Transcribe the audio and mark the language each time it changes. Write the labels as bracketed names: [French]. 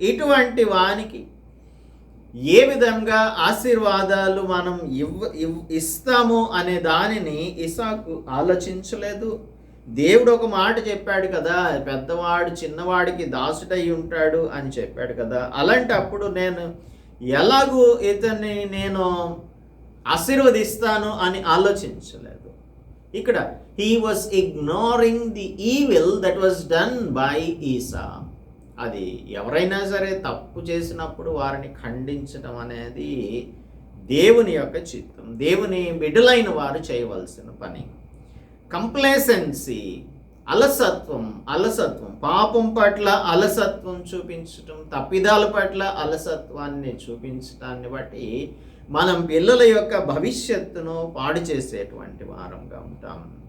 [Telugu] ఇటువంటి వానికి ఏ విధంగా ఆశీర్వాదాలు మనం ఇస్తాము అనే దానిని ఇసాకు ఆలోచించలేదు. దేవుడు ఒక మాట చెప్పాడు కదా, పెద్దవాడు చిన్నవాడికి దాసుడై ఉంటాడు అని చెప్పాడు కదా. అలాంటప్పుడు నేను ఎలాగూ ఇతన్ని నేను ఆశీర్వదిస్తాను అని ఆలోచించలేదు. [English] ఇక్కడ he was ignoring the evil that was done by ఈసా. [Telugu] అది ఎవరైనా సరే తప్పు చేసినప్పుడు వారిని ఖండించడం అనేది దేవుని యొక్క చిత్తం, దేవుని బిడ్డలైన వారు చేయవలసిన పని. కంప్లేసెన్సీ, అలసత్వం, పాపం పట్ల అలసత్వం చూపించటం, తప్పిదాల పట్ల అలసత్వాన్ని చూపించటాన్ని బట్టి మనం పిల్లల యొక్క భవిష్యత్తును పాడు చేసేటువంటి వారంగా ఉంటాం.